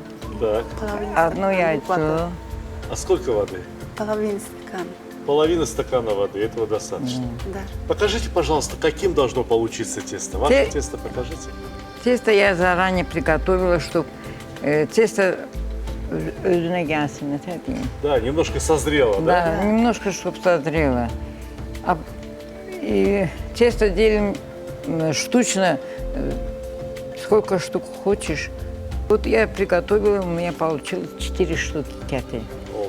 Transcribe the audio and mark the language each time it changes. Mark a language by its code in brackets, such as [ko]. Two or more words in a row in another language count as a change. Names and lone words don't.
[ru] Так. одно яйцо. А сколько воды? Половина стакана. Половина стакана воды, этого достаточно. Да. Покажите, пожалуйста, каким должно получиться тесто. Ваше Те- тесто покажите. Тесто я заранее приготовила, чтобы тесто [tr] özüne gelsin, ne diyeyim. [ru] Да, немножко созрело, да? Да, немножко, чтобы созрело. И тесто делим штучно, сколько штук хочешь. Вот я приготовила, у меня получилось 4 штуки кяты. О,